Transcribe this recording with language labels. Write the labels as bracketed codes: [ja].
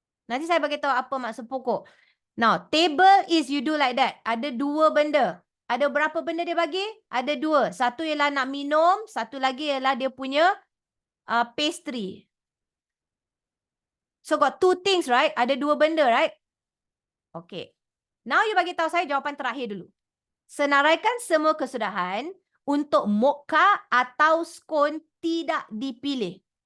[ms] Nanti saya bagi tahu apa maksud pokok. [en] Now, table is you do like that. [ms] Ada dua benda. Ada berapa benda dia bagi? Ada dua. Satu ialah nak minum, satu lagi ialah dia punya pastry. [en] So, got two things, right? [ms] Ada dua benda, [en] right? Okay. Now, you [ms] bagi tahu saya jawapan terakhir dulu. Senaraikan semua kesudahan untuk mocha atau scone tidak dipilih.